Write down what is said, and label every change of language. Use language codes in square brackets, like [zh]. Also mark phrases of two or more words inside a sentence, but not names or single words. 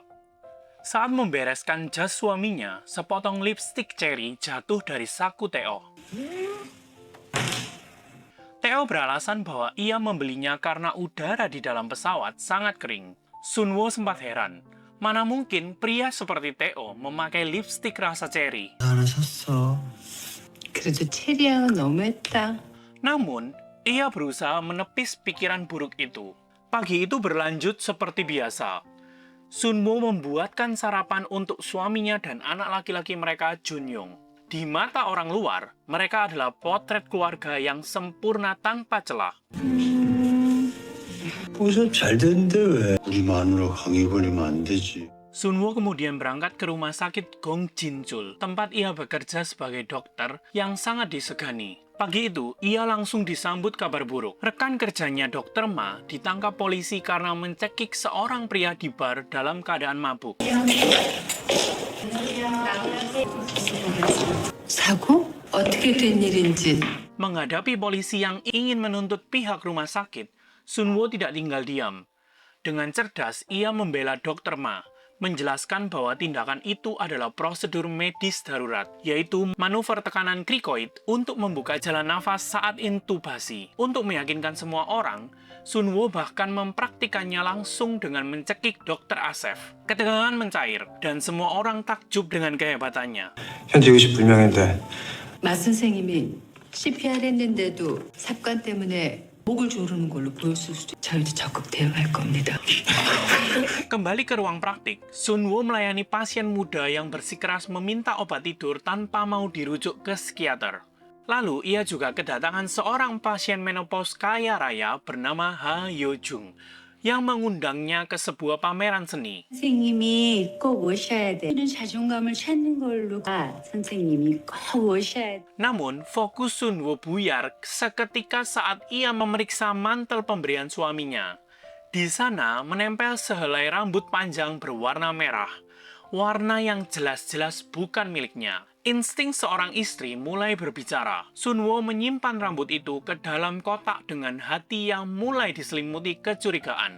[id] Saat membereskan jas suaminya, sepotong lipstik cherry jatuh dari saku Tae-oh. Tae-oh beralasan bahwa ia membelinya karena udara di dalam pesawat sangat kering. Sunwo sempat heran. Mana mungkin pria seperti Tae-oh memakai lipstik rasa cherry? [ko] 하나 샀어. 그래도 체리향은 너무했다. [id] Namun, ia berusaha menepis pikiran buruk itu. Pagi itu berlanjut seperti biasa. Sunwo membuatkan sarapan untuk suaminya dan anak laki-laki mereka, Junyong. Di mata orang luar, mereka adalah potret keluarga yang sempurna tanpa celah. [ko] 보석 잘 됐는데 왜? 우리 마누라 강의 걸리면 안 되지. [id] Sunwo kemudian berangkat ke rumah sakit Gong Jinchul, tempat ia bekerja sebagai dokter yang sangat disegani. Pagi itu, ia langsung disambut kabar buruk. Rekan kerjanya Dr. Ma ditangkap polisi karena mencekik seorang pria di bar dalam keadaan mabuk. [ko] 사고? 어떻게 된 일인지. [id] Menghadapi polisi yang ingin menuntut pihak rumah sakit, Sunwo tidak tinggal diam. Dengan cerdas, ia membela Dr. Ma, menjelaskan bahwa tindakan itu adalah prosedur medis darurat, yaitu manuver tekanan krikoid untuk membuka jalan nafas saat intubasi. Untuk meyakinkan semua orang, Sunwo bahkan mempraktikannya langsung dengan mencekik Dr. Asef. Ketegangan mencair, dan semua orang takjub dengan kehebatannya. [ko] 현재 의식 불명인데 마 선생님이 CPR 했는데도 삽관 때문에 목을 조르는 걸로 보였을 수도. 저희도 적극 대응할 겁니다. [id] Kembali ke ruang praktik, Sunwo melayani pasien muda yang bersikeras meminta obat tidur tanpa mau dirujuk ke psikiater. Lalu, ia juga kedatangan seorang pasien menopause kaya raya bernama Ha Yo-jung yang mengundangnya ke sebuah pameran seni. [ko] 선생님이 꼭 오셔야 돼. 이런 자존감을 찾는 걸로 선생님이 꼭 오셔야 돼. [id] Namun, fokus Sunwo buyar seketika saat ia memeriksa mantel pemberian suaminya. Di sana menempel sehelai rambut panjang berwarna merah, warna yang jelas-jelas bukan miliknya. Insting seorang istri mulai berbicara. Sunwo menyimpan rambut itu ke dalam kotak dengan hati yang mulai diselimuti kecurigaan.